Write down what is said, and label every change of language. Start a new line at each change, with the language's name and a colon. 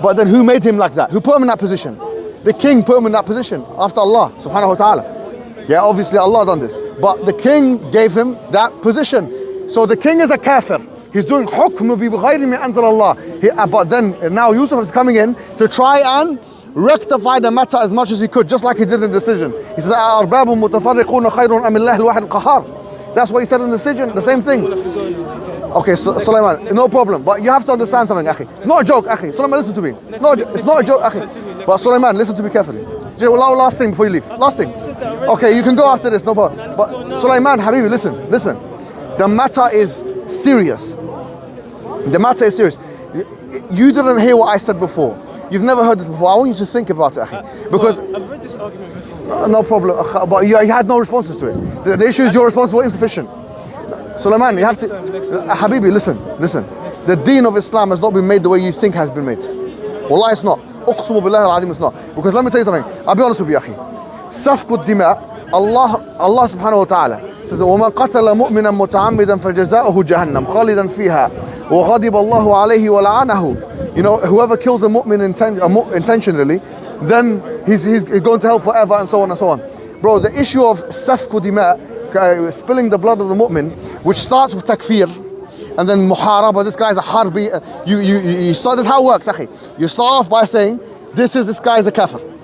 English: But then who made him like that? Who put him in that position? The king put him in that position after Allah subhanahu wa ta'ala. Yeah, obviously Allah done this. But the king gave him that position. So the king is a kafir. He's doing hukm bi ghayri min anzal Allah. But then now Yusuf is coming in to try and rectify the matter as much as he could, just like he did in the decision.
Arabic: He says, أَأَرْبَابٌ مُتَفَرِّقُونَ خَيْرٌ أَمِ اللَّهِ الْوَاحِدِ الْقَهَّارِ.
English: That's what he said in the decision, the same thing. Okay, so Suleyman, no problem. But you have to understand something, akhi. It's not a joke, akhi. Suleyman, listen to me. No, it's not a joke, akhi. But Suleyman, listen to me carefully. Last thing before you leave. Last thing. Okay, you can go after this, no problem. But Suleyman, Habibi, listen. The matter is serious. The matter is serious. You didn't hear what I said before. You've never heard this before. I want you to think about it, akhi. Because I've read this argument before. no problem. But you had no responses to it. The issue is your responses were insufficient. Suleyman, you have to. Habibi, listen. The deen of Islam has not been made the way you think has been made. Wallah, it's not. Uqsumu billahi al-azim, it's not. Because let me tell you something. I'll be honest with you, akhi.
Arabic: Safku dima, Allah subhanahu wa ta'ala says, وَمَنْ قَتَلَ مُؤْمِنًا مُتَعَمِّدًا فَجَزَاؤُهُ جَهَنَّمْ خَالِدًا فِيهَا وَغَضِبَ اللَّهُ عَلَيْهِ وَلَعَنَهُ.
English: You know, whoever kills a mu'min intentionally, then he's going to hell forever, and so on and so on. Bro, the issue of safku dima, spilling the blood of the mu'min, which starts with takfir, and then muharaba, this guy's a harbi. You start, that's how it works, akhi. You start off by saying, this guy is a kafir.